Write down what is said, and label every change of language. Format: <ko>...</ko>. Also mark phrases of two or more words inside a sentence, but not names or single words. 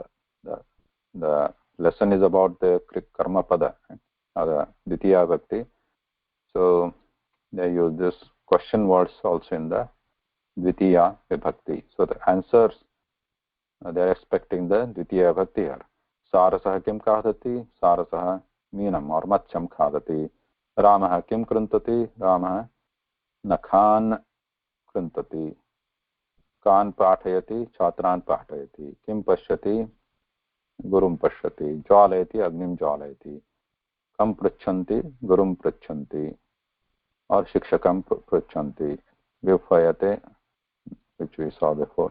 <en>The lesson is about the</en> <sa>karma pada</sa> <en>or the</en> <sa>dvitiya vibhakti.</sa> <en>So they use this question words also in the</en> <sa>dvitiya vibhakti.</sa> <en>So the answers they are expecting the</en> <sa>dvitiya vibhakti</sa> <en>here.</en> <sa>Sarasah kim khadati, sarasah meenam or matcham khadati. Ramah kim krantati, Ramah nakhan krantati. Kan pathayati, chatran pathayati. Kim pashyati, gurum pashyati. Jwalayati, agnim jwalayati. Kam prachanti, gurum prachanti. Or shikshakam prachanti. Vifayate,</sa> <en>which we saw before.</en>